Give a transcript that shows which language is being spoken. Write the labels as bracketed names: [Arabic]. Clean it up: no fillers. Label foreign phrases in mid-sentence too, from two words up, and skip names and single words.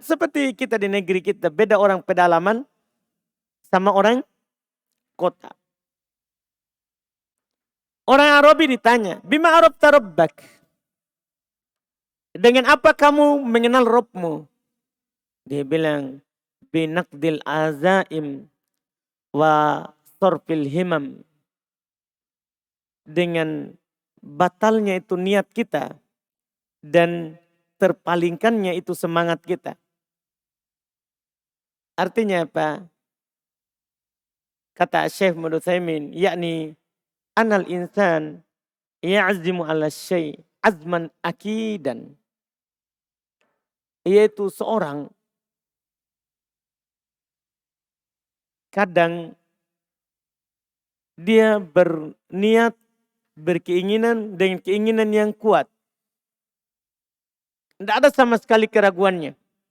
[Indonesian] Seperti kita di negeri kita. Beda orang pedalaman sama orang kota. Orang Arabi ditanya, [Arabic] بما عرفت ربك? [Indonesian] Dengan apa kamu mengenal Robmu? Dia bilang, [Arabic] بنقض العزائم وصرف الهمم. [Indonesian] Dengan batalnya itu niat kita dan terpalingkannya itu semangat kita. Artinya apa? Kata Syekh Ibnu Utsaimin, yakni [Arabic] أن الإنسان يعزم على شيء عزما أكيدا. [Indonesian] Yaitu seorang kadang dia berniat, berkeinginan dengan keinginan yang kuat. Tidak ada sama sekali keraguannya.